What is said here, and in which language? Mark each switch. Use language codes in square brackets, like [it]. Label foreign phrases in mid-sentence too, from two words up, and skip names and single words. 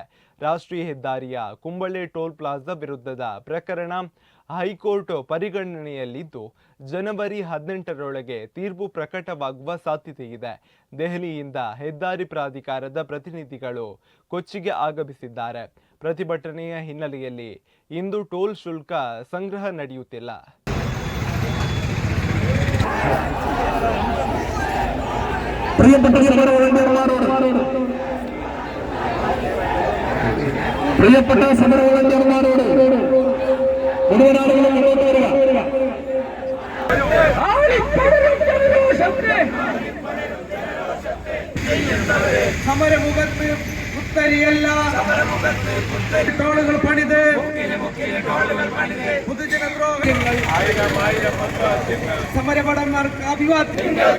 [kn] ರಾಷ್ಟ್ರೀಯ ಹೆದ್ದಾರಿಯ ಕುಂಬಳೆ ಟೋಲ್ ಪ್ಲಾಜಾ ವಿರುದ್ಧದ ಪ್ರಕರಣ ಹೈಕೋರ್ಟ್ ಪರಿಗಣನೆಯಲ್ಲಿದ್ದು ಜನವರಿ 18ರೊಳಗೆ ತೀರ್ಪು ಪ್ರಕಟವಾಗುವ ಸಾಧ್ಯತೆ ಇದೆ. ದೆಹಲಿಯಿಂದ ಹೆದ್ದಾರಿ ಪ್ರಾಧಿಕಾರದ ಪ್ರತಿನಿಧಿಗಳು ಕೊಚ್ಚಿಗೆ ಆಗಮಿಸಿದ್ದಾರೆ. ಪ್ರತಿಭಟನೆಯ ಹಿನ್ನೆಲೆಯಲ್ಲಿ ಇಂದು ಟೋಲ್ ಶುಲ್ಕ ಸಂಗ್ರಹ ನಡೆಯುತ್ತಿಲ್ಲ. [ml] പ്രിയപ്പെട്ട സമരവോളണ്ടിയർമാരോട് സമരമുഖത്ത് പുത്തരിയല്ല ടോളുകൾ പണിത് പൊതുജനദ്രോഹങ്ങൾ സമരഭടന്മാർക്ക് അഭിവാദ്യം.